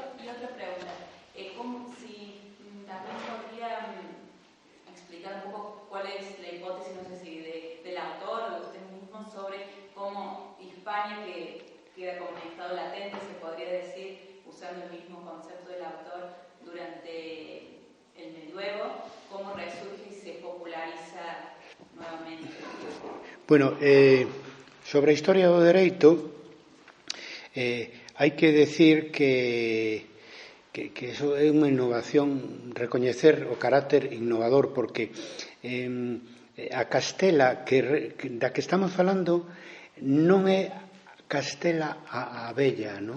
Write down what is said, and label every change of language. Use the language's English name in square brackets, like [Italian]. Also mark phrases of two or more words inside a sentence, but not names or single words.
[Spanish] Y otra pregunta, si también podría explicar un poco cuál es la hipótesis, no sé si del autor o de usted mismo, sobre cómo Hispania, que queda como un estado latente, se podría decir, usando el mismo concepto del autor, durante el medioevo, cómo resurge y se populariza nuevamente. [Galician] Bueno, sobre a historia do dereito, hai que decir que eso é unha innovación, recoñecer o carácter innovador, porque a Castela da que estamos falando non é Castela a Bella, non?